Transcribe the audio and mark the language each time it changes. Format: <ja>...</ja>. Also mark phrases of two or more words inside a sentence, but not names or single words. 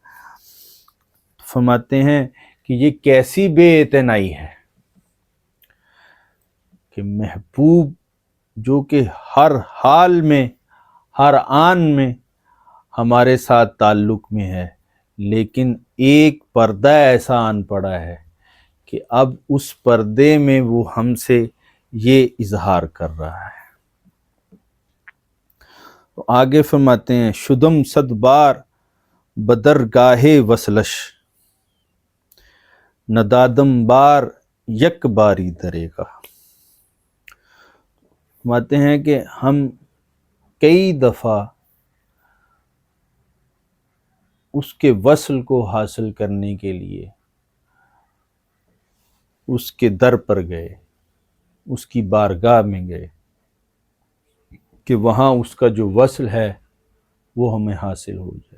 <ur>فرماتے ہیں کہ یہ کیسی بے اعتنائی ہے کہ محبوب جو کہ ہر حال میں، ہر آن میں ہمارے ساتھ تعلق میں ہے، لیکن ایک پردہ ایسا آن پڑا ہے کہ اب اس پردے میں وہ ہم سے یہ اظہار کر رہا ہے. تو آگے فرماتے ہیں</ur> <fa>شدم صد بار بدرگاہ وصلش، ندادم بار یک باری دریغا.</fa> <ur>فرماتے ہیں کہ ہم کئی دفعہ اس کے وصل کو حاصل کرنے کے لیے اس کے در پر گئے، اس کی بارگاہ میں گئے کہ وہاں اس کا جو وصل ہے وہ ہمیں حاصل ہو جائے.</ur>